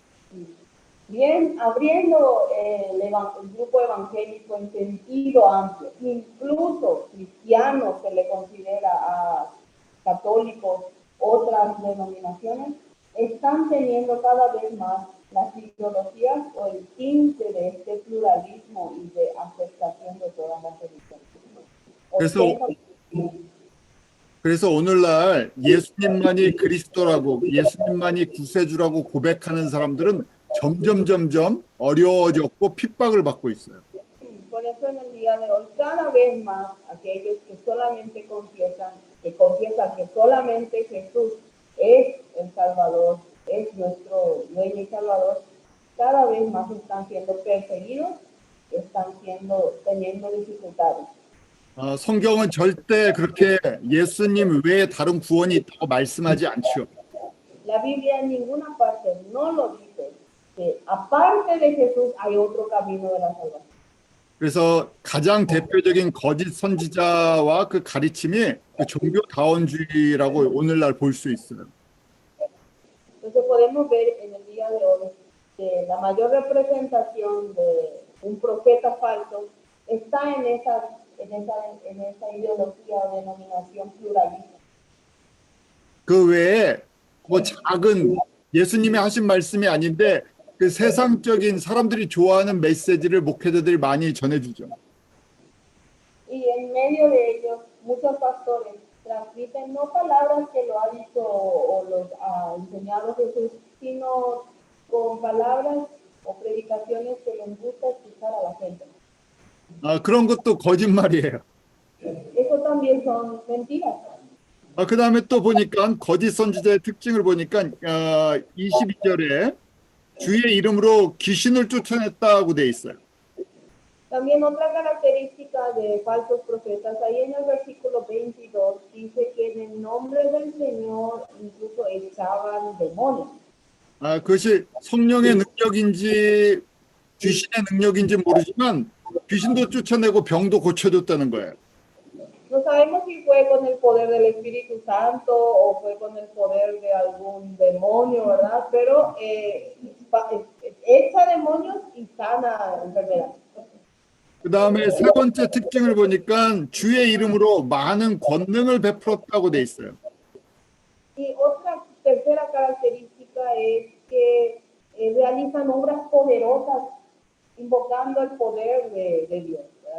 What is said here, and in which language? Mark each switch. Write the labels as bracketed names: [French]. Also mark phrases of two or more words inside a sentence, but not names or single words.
[Spanish] Bien, abriendo el grupo evangélico en sentido amplio, incluso cristianos se le considera a católicos, otras denominaciones, están teniendo cada vez más las ideologías o el tinte de este pluralismo y de aceptación de todas las religiones. [Korean] 그래서 그래서 오늘날 예수님만이 그리스도라고 예수님만이 구세주라고 고백하는 사람들은 점점 어려워졌고 핍박을 받고 있어요. [Spanish] Por eso en el día de hoy, cada vez más aquellos que solamente confiesan, que solamente Jesús es el Salvador, es nuestro Dueño y Salvador, cada vez más están siendo perseguidos, están teniendo dificultades. [Korean] 성경은 절대 그렇게 예수님 외에 다른 구원이 있다고 말씀하지 않죠. [Spanish] La Biblia en ninguna parte no lo dice, que aparte de Jesús hay otro camino de la salvación. [Korean] 그래서 가장 대표적인 거짓 선지자와 그 가르침이 그 종교다원주의라고 오늘날 볼 수 있어요. [Spanish] Entonces podemos ver en el día de hoy que la mayor representación de un profeta falso está en esa ideología o denominación pluralista. [Korean] 그 외에 뭐 작은 예수님이 하신 말씀이 아닌데 그 세상적인 사람들이 좋아하는 메시지를 목회자들이 많이 전해주죠. [Spanish] Y en medio de ellos, muchos pastores transmiten no palabras que lo ha dicho o los ha enseñado Jesús, sino con palabras o predicaciones que les gusta escuchar a la gente. [Korean] 그런 것도 거짓말이에요. [Spanish] Eso también son mentiras. [Korean] 그 다음에 또 보니까 거짓 선지자의 특징을 보니까 22절에 주의 이름으로 귀신을 쫓아냈다고 돼 있어요. [Spanish] También otra característica de falsos profetas, ahí en el versículo 22 dice que en el nombre del Señor incluso echaban demonios. [Korean] 그것이 성령의 능력인지 귀신의 능력인지 모르지만 귀신도 쫓아내고 병도 고쳐줬다는 거예요. [Spanish] No sabemos si fue con el poder del Espíritu Santo o fue con el poder de algún demonio, ¿verdad? Pero echa demonios y sana enfermedades. [Korean] 그 다음에 세 번째 특징을 보니까 주의 이름으로 많은 권능을 베풀었다고 돼 있어요. [Spanish] Y otra tercera característica es que realizan obras poderosas invocando el poder de Dios, ¿verdad?